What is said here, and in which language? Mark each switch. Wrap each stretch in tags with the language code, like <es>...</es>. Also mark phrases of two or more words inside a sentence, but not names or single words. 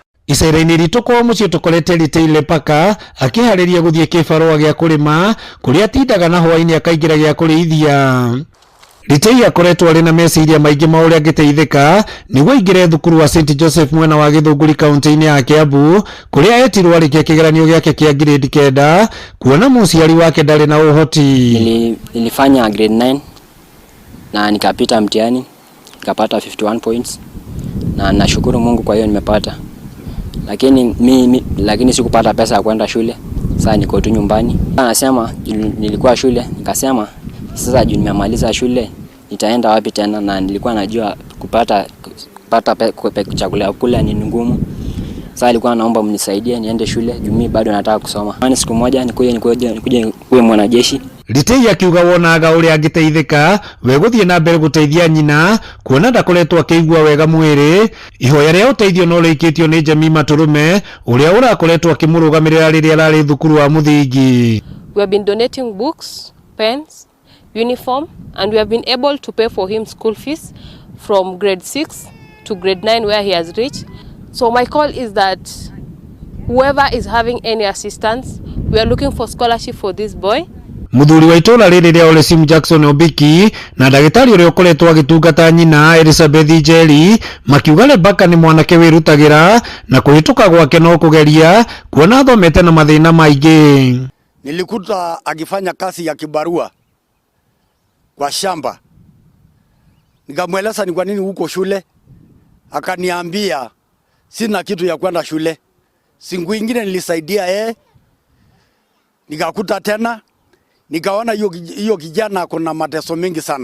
<ki>Icera-inĩ ritũ kwa mũciĩ tũkorete rĩteire paka akĩharĩria gũthiĩ kĩbarũa gĩa kũrĩma kũrĩa atindaga na hwainĩ akaingĩra gĩa kũrĩithia. Ritei akoretwo arĩ na meciria maingĩ ma ũrĩa angĩteithĩka nĩguo aingĩre thukuru wa St Joseph mwena wa Gĩthũngũri kaunti-inĩ ya Kiambu kũrĩa etirwo arĩkia kĩgeranio gĩake kĩa grade 9 kuona mũciari wake ndarĩ na ũhoti.</ki> <sw>Nilifanya grade 9 na nikapita mtihani nikapata 51 points na nashukuru Mungu kwa hiyo nimepata. Lakini sikupata pesa ya kwenda shule. Sasa niko tu nyumbani. Anasema nilikuwa shule, nikasema sasa juu nimemaliza shule nitaenda wapi tena, na nilikuwa najua kupata chakula kula ni ngumu. Sasa alikuwa naomba mnisaidie niende shule juu mimi bado nataka kusoma. Maana siku moja nikuje kuwe mwanajeshi.</sw> <ki>Ritei akiuga wonaga ũrĩa angĩteithĩka we gũthiĩ na mbere gũteithia nyina kuona ndakoretwo akĩigua wega mwĩrĩ. Ihoya rĩa ũteithio no rĩikĩtio nĩ Jemima Tũrũme ũrĩa ũrakoretwo akĩmũrũgamĩrĩra rĩrĩa ararĩ thukuru wa mũthingi.</ki> <en>We have been donating books, pens, uniform, and we have been able to pay for him school fees from grade 6 to grade 9 where he has reached. So my call is that whoever is having any assistance, we are looking for scholarship for this boy.</en> <ki>Muthuri wa itũra rĩrĩ rĩa Ole Jackson Obiki na ndagĩtarĩ ũrĩa ũkoretwo agĩtungata nyina Elizabeth Njeri makiuga Rebecca nĩ mwanake wĩrutagĩra na kũhĩtũka gwake no kũgeria kuona athomete na mathĩna maingĩ.</ki> <sw>Nilikuta akifanya kazi ya kibarua kwa shamba. Nikamweleza ni kwa nini huko shule. Akaniambia sina kitu ya kwenda shule. Siku nyingine nilisaidia nikakuta tena nikaona hiyo kijana kuna mateso mengi sana.</sw>